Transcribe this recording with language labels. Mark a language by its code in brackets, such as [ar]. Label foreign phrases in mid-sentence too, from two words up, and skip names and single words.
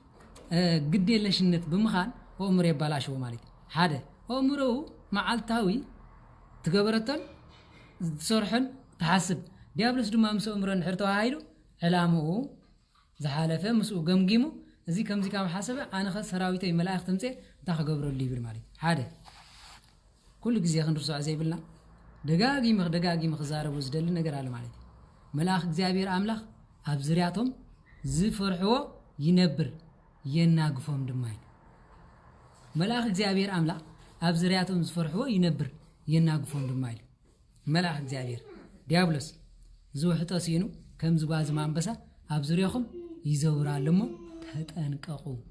[ti] ግዴለሽነት ብምኻን አእምሮ ይባላሽው ማለት ሓደ አእምሮ መዓልታዊ ትገበረተን ዝሰርሕን ተሓስብ ዲያብሎስ ድማ ምስ አእምሮ ንሕር ተዋሂዱ ዕላምኡ ዝሓለፈ ምስኡ ገምጊሙ እዚ ከምዚ ካብ ሓሰበ ኣነኸ ሰራዊተይ መላእክት ትምፀ እንታ ክገብረሉ ይብል ማለት ሓደ ኩሉ ግዜ ክንርስዖ ዘይብልና ደጋጊም ክዛረቡ ዝደሊ ነገር አለ ማለት መልአክ እግዚአብሔር አምላኽ ኣብ ዝርያቶም ዝፈርሕዎ ይነብር የናግፎም ድማ መልአክ እግዚአብሔር አምላኽ ኣብ ዝርያቶም ዝፈርሕዎ ይነብር የናግፎም ድማ መልአክ እግዚአብሔር ዲያብሎስ ዝውሕጦ ሲኑ ከም ዝባዝማ አንበሳ ኣብ ዝርያኹም ይዘውራለሞ ተጠንቀቁ